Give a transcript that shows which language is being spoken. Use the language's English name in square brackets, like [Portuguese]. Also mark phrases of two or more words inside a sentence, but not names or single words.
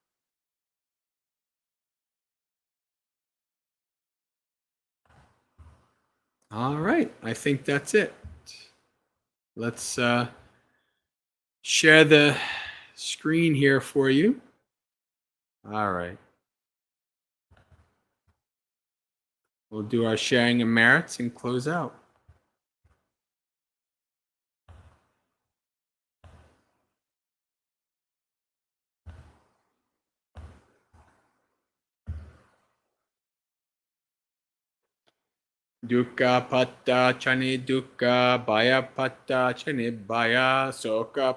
[English] All right, I think that's it. Let's share the screen here for you. All right. We'll do our sharing of merits and close out. [Pali] Dukkha patta chani dukkha, bhaya patta chani bhaya, soka